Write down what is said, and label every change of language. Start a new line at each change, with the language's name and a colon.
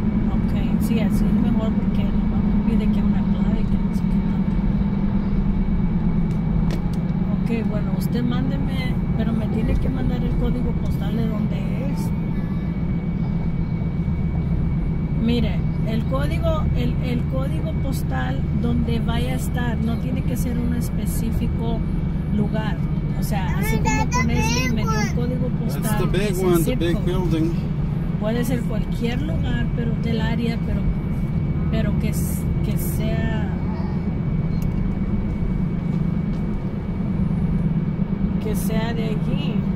Spanish: Ok, sí, así es mejor porque nos vamos a pedir que una clave y que no sé qué tanto. Ok, bueno, usted mándeme, pero me tiene que mandar el código postal de donde es. Mire, el código postal donde vaya a estar no tiene que ser un específico lugar. O sea, así como ponerle me dio un código postal.
English: That's the big one, the big building.
Spanish: Puede ser cualquier lugar, pero del área, pero que sea de allí.